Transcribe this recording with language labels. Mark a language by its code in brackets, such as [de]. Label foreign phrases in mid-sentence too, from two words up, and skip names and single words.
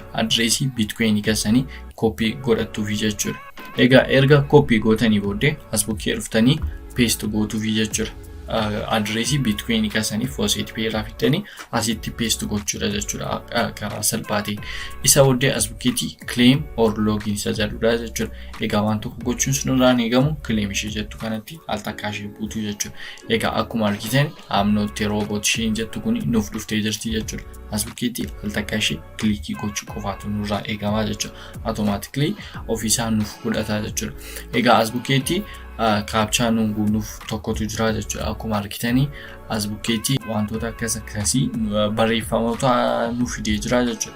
[om] Adreesii bitcoinii keessanii koppii godhattuufi jechuudha. Egaa erga koppii gootanii booddee as bukkee dhuftanii paste gootuufi jechuudha. Adreesii bitcoinii keessanii Faucet Pay irraa fidanii asitti paste gochuudha jechuudha karaa salphaatiin. Isa booddee as bukkeetti [en] claim or login [om] isa jedhudha jechuudha. Egaa waan tokko gochuun sunirraan eegamu claim ishee jettu kanatti al takkaa ishee buutu jechuudha. Egaa akkuma argitan [en] I'm not a robot [om] isheen jettu kun nuuf dhuftee jirti jechuudha. As bukkeetti al takkaa ishee kliikii gochuu qofaatu nurraa eegama jechuudha. Automatically ofiisaa nuuf godhata jechuudha. Egaa as bukkeetti kaapchaa nuuf tokkotu jira jechuudha. Akkuma argitanii as bukkeetti wantoota akkasii barreeffamoota nuuf fidee jira jechuudha.